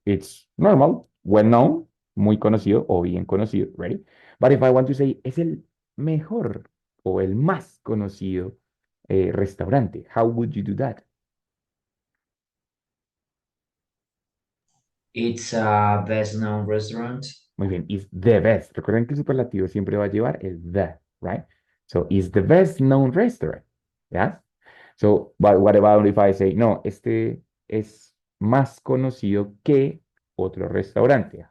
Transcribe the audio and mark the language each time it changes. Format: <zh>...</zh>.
<en>It's normal, well-known,</en> <es>muy conocido o bien conocido,</es> <en>ready? But if I want to say,</en> <es>es el mejor o el más conocido restaurante,</es> <en>how would you do that? It's a best known restaurant.</en> <es>Muy bien,</es> <en>is the best.</en> <es>Recuerden que el superlativo siempre va a llevar el the,</es> <en>right? So, is the best known restaurant, yes? So, but what about if I say,</en> <es>no, este es más conocido que otro restaurante?</es>